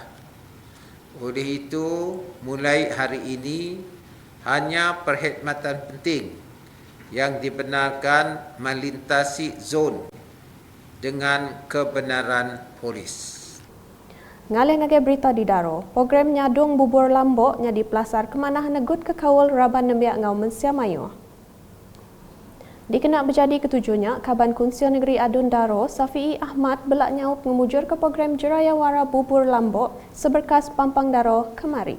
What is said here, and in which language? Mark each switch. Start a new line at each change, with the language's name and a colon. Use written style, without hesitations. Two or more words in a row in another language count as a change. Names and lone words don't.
Malay: Oleh itu, mulai hari ini hanya perkhidmatan penting yang dibenarkan melintasi zon dengan kebenaran polis.
Iban: Ngalih ngagai berita di Daro, program nyadung bubur lambok nya di Pelasar Kemanah negut ke kawal Raban Nembiak ngau Mensia Mayu. Dikenak berjadi ketujuhnya, Kaban Kunsia Negeri Adun Daro, Safi'i Ahmad belak nyaup memujur ke program Jerayawara Bubur Lambok seberkas Pampang Daro kemari.